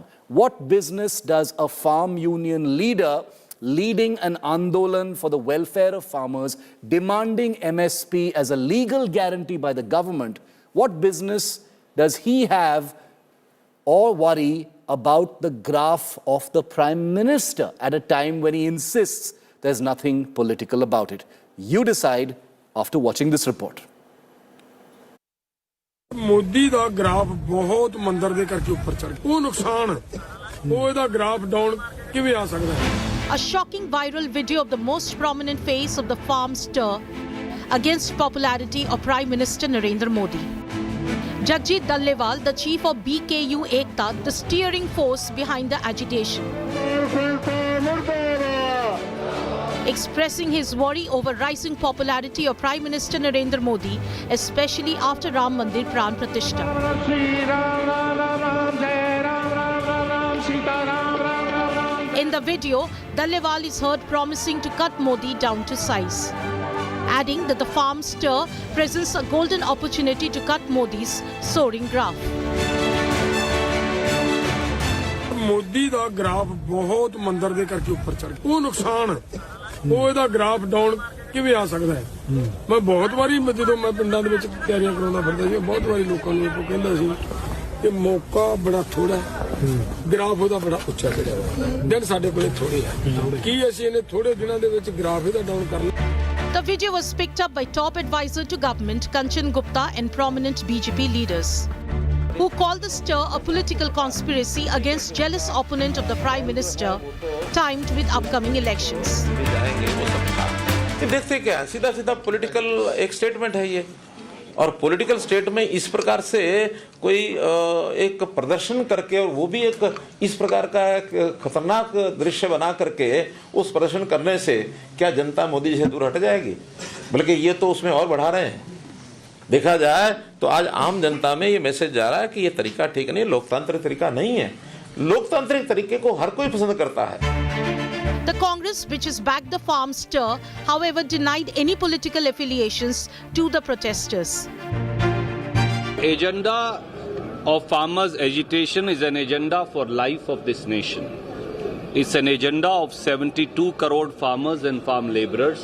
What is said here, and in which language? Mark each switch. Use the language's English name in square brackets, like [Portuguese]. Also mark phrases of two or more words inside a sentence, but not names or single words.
[English] What business does a farm union leader leading an Andolan for the welfare of farmers, demanding MSP as a legal guarantee by the government, what business does he have or worry about the graph of the Prime Minister at a time when he insists there's nothing political about it? You decide after watching this report. [Punjabi] ਮੋਦੀ ਦਾ ਗ੍ਰਾਫ ਬਹੁਤ ਮੰਦਰ ਦੇ ਕਰਕੇ ਉੱਪਰ ਚੜ ਗਿਆ ਉਹ ਨੁਕਸਾਨ ਉਹ ਇਹਦਾ ਗ੍ਰਾਫ ਡਾਊਨ ਕਿਵੇਂ ਆ ਸਕਦਾ ਹੈ [English] A shocking viral video of the most prominent face of the farm stir against popularity of Prime Minister Narendra Modi. Jagjit Dallewal, the chief of BKU Ekta, the steering force behind the agitation, expressing his worry over rising popularity of Prime Minister Narendra Modi, especially after Ram Mandir Pran Pratishta. In the video, Dallewal is heard promising to cut Modi down to size, adding that the farm stir presents a golden opportunity to cut Modi's soaring graph. [Punjabi] ਮੋਦੀ ਦਾ ਗ੍ਰਾਫ ਬਹੁਤ ਮੰਦਰ ਦੇ ਕਰਕੇ ਉੱਪਰ ਚੜ ਗਿਆ ਉਹ ਨੁਕਸਾਨ ਉਹ ਇਹਦਾ ਗ੍ਰਾਫ ਡਾਊਨ ਕਿਵੇਂ ਆ ਸਕਦਾ ਹੈ ਮੈਂ ਬਹੁਤ ਵਾਰੀ ਜਦੋਂ ਮੈਂ ਪਿੰਡਾਂ ਦੇ ਵਿੱਚ ਤਿਆਰੀਆਂ ਕਰਾਉਂਦਾ ਫਿਰਦਾ ਸੀ ਬਹੁਤ ਵਾਰੀ ਲੋਕਾਂ ਨੂੰ ਇਹ ਕਹਿੰਦਾ ਸੀ ਕਿ ਮੌਕਾ ਬੜਾ ਥੋੜਾ ਹੈ ਗ੍ਰਾਫ ਉਹਦਾ ਬੜਾ ਉੱਚਾ ਚੜਿਆ ਹੋਇਆ ਦਿਨ ਸਾਡੇ ਕੋਲੇ ਥੋੜੇ ਆ ਕੀ ਅਸੀਂ ਇਹਨੇ ਥੋੜੇ ਦਿਨਾਂ ਦੇ ਵਿੱਚ ਗ੍ਰਾਫ ਇਹਦਾ ਡਾਊਨ ਕਰ ਲਿਆ [English] The video was picked up by top advisor to government Kanchan Gupta and prominent BJP leaders, who called the stir a political conspiracy against jealous opponent of the Prime Minister, timed with upcoming elections. [Hindi] देखते क्या सीधा सीधा पॉलिटिकल एक स्टेटमेंट है ये और [English] political state [Hindi] में इस प्रकार से कोई एक प्रदर्शन करके और वो भी एक इस प्रकार का एक खतरनाक दृश्य बना करके उस प्रदर्शन करने से क्या जनता मोदी से दूर हट जाएगी बल्कि ये तो उसमें और बढ़ा रहे हैं देखा जाए तो आज आम जनता में ये मैसेज जा रहा है कि ये तरीका ठीक नहीं लोकतांत्रिक तरीका नहीं है लोकतांत्रिक तरीके को हर कोई पसंद करता है [English] The Congress, which has backed the farm stir, however, denied any political affiliations to the protesters. Agenda of farmers' agitation is an agenda for life of this nation. It's an agenda of 72 crore farmers and farm laborers.